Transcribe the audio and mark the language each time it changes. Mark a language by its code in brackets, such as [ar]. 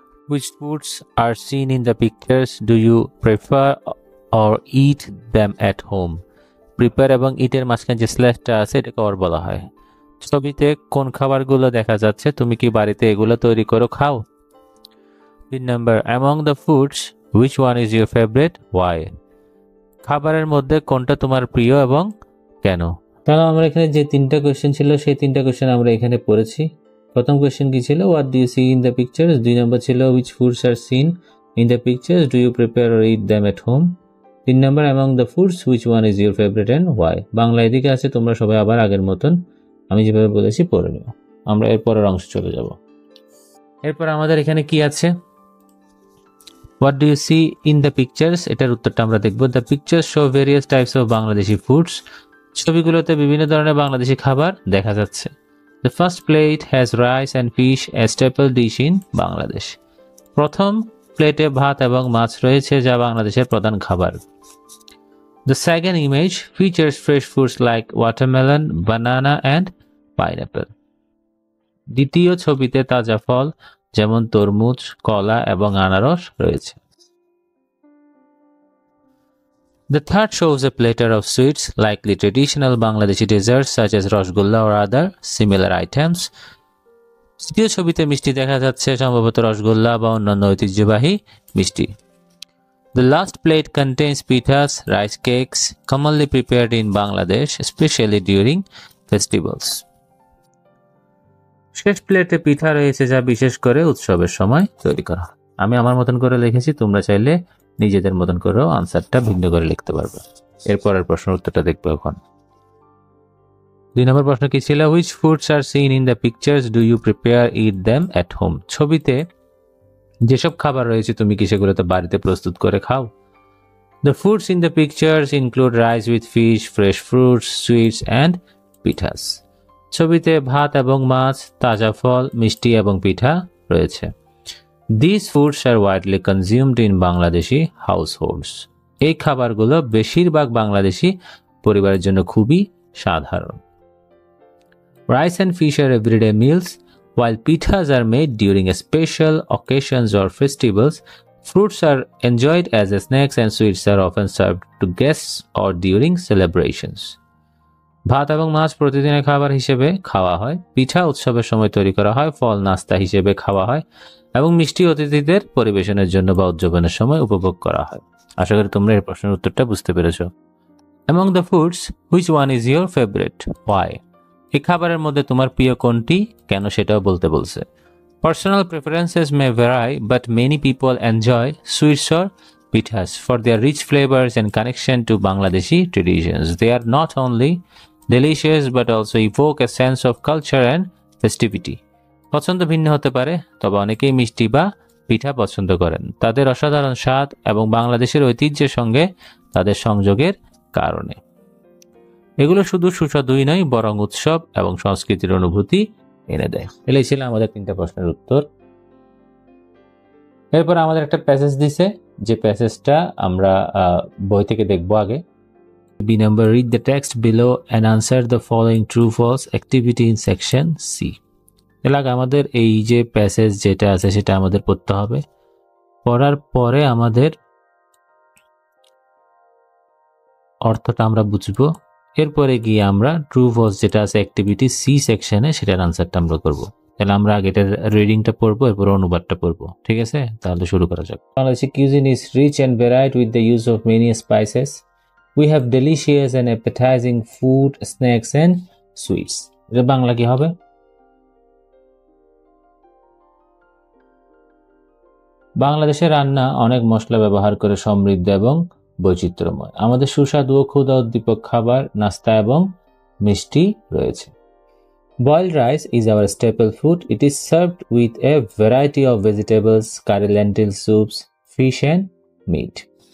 [en] Which foods are seen in the pictures? Do you prefer or eat them at home? [bn] Prepare এবং ইটের মাঝখানে যে স্ল্যাশটা আছে এটাকে অর বলা হয়। ছবিতে কোন খাবারগুলো দেখা যাচ্ছে, তুমি কি বাড়িতে এগুলো তৈরি করো খাও? [en] 3 number, among the foods which one is your favourite, why? [bn] খাবারের মধ্যে কোনটা তোমার প্রিয় এবং কেন? তাহলে আমরা এখানে যে তিনটা কোয়েশ্চেন ছিল সেই তিনটা কোয়েশ্চেন আমরা এখানে পড়েছি। প্রথম কোয়েশ্চেন কি ছিল? [en] What do you see in the pictures. 2 number ছিল which foods are seen in the pictures, do you prepare or eat them at home. 3 number, among the foods which one is your favourite and why. [bn] Bangla এদিকে আছে, তোমরা সবাই আবার আগের মতন আমি যেভাবে বলেছি পড়ে নিও। আমরা এর পরের অংশে চলে যাব। এরপর আমাদের এখানে কি আছে? [en] what do you see in the pictures, [bn] এটার উত্তরটা আমরা দেখব। [en] The pictures show various types of Bangladeshi foods. [bn] ছবিগুলোতে বিভিন্ন ধরনের বাংলাদেশি খাবার দেখা যাচ্ছে। [en] The first plate has rice and fish a staple dish in Bangladesh. [bn] প্রথম প্লেটে ভাত এবং মাছ রয়েছে, যা বাংলাদেশের প্রধান খাবার। [en] The second image features fresh fruits like watermelon, banana and pineapple. [bn] দ্বিতীয় ছবিতে তাজা ফল যেমন তরমুজ, কলা এবং আনারস রয়েছে। [en] The third shows a platter of sweets, likely traditional Bangladeshi desserts such as rasgulla or other similar items. [bn] তৃতীয় ছবিতে মিষ্টি দেখা যাচ্ছে, সম্ভবত রসগোল্লা বা অন্যান্য ঐতিহ্যবাহী মিষ্টি। [en] The last plate contains pitas, rice cakes, commonly prepared in Bangladesh, especially during festivals. [bn] শেষ প্লেটে পিঠা রয়েছে, যা বিশেষ করে উৎসবের সময় তৈরি করা হয়। আমি আমার মতন করে লিখেছি, তোমরা চাইলে নিজেদের মতন করেও আনসারটা ভিন্ন করে লিখতে পারবে। এরপরের প্রশ্নের উত্তরটা দেখবো এখন। 2 নম্বর প্রশ্ন কি ছিল? [en] Which foods are seen in the pictures, do you prepare eat them at home? [bn] ছবিতে যেসব খাবার রয়েছে তুমি কি সেগুলোতে বাড়িতে প্রস্তুত করে খাও? [en] The foods in the pictures include rice with fish, fresh fruits, sweets and pitas. [bn] ছবিতে ভাত এবং মাছ, তাজা ফল, মিষ্টি এবং পিঠা রয়েছে। [en] These foods are widely consumed in Bangladeshi households. [bn] এই খাবারগুলো বেশিরভাগ বাংলাদেশি পরিবারের জন্য খুবই সাধারণ। [en] Rice and fish are everyday meals, while pitas are made during special occasions or festivals. Fruits are enjoyed as snacks and sweets are often served to guests or during celebrations. [bn] ভাত এবং মাছ প্রতিদিনের খাবার হিসেবে খাওয়া হয়, পিঠা উৎসবের সময় তৈরি করা হয়, ফল নাস্তা হিসেবে খাওয়া হয় এবং মিষ্টি অতিথিদের পরিবেশনের জন্য বা উদযাপনের সময় উপভোগ করা হয়। আশা করি তোমরা এই প্রশ্নের উত্তরটা বুঝতে পেরেছো। [en] Among the foods, which one is your favorite? Why? [bn] এই খাবারের মধ্যে তোমার প্রিয় কোনটি, কেন সেটাও বলতে বলছে। [en] Personal preferences may vary, but many people enjoy sweets or pitas for their rich flavors and connection to Bangladeshi traditions. They are not only delicious but also evoke a sense of culture and festivity. [bn] পছন্দ ভিন্ন হতে পারে, তবে অনেকেই মিষ্টি বা পিঠা পছন্দ করেন তাদের অসাধারণ স্বাদ এবং বাংলাদেশের ঐতিহ্যের সঙ্গে তাদের সংযোগের কারণে। এগুলো শুধু সুস্বাদুই নয়, বরং উৎসব এবং সংস্কৃতির অনুভূতি এনে দেয়। এটাই ছিল আমাদের 3টা প্রশ্নের উত্তর। এরপর আমাদের একটা প্যাসেজ দিছে, যে প্যাসেজটা আমরা বই থেকে দেখবো আগে। [en] B number, read the text below and answer the following true false activity in section C. [bn] এলাকা আমাদের এই যে প্যাসেজ যেটা আছে সেটা আমাদের পড়তে হবে। পড়ার পরে আমাদের অর্থটা আমরা বুঝবো। এরপরে গিয়ে আমরা ট্রু ফলস যেটা আছে অ্যাক্টিভিটি সি সেকশনে সেটার আনসারটা আমরা করবো। তাহলে আমরা আগে এটার রিডিংটা পড়বো, এরপর অনুবাদটা পড়বো। ঠিক আছে, তাহলে শুরু করা যাক। [en] Bangladeshi cuisine is rich and varied with the use of many spices. We have delicious and appetizing food, snacks and sweets. [bn] এটা বাংলা কি হবে? বাংলাদেশের রান্না অনেক মশলা ব্যবহার করে সমৃদ্ধ এবং বৈচিত্র্যময়। আমাদের সুস্বাদু ও ক্ষুধা উদ্দীপক খাবার, নাস্তা এবং মিষ্টি রয়েছে। [en] Boiled rice is our staple food. It is served with a variety of vegetables, curry, lentil soups, fish and meat.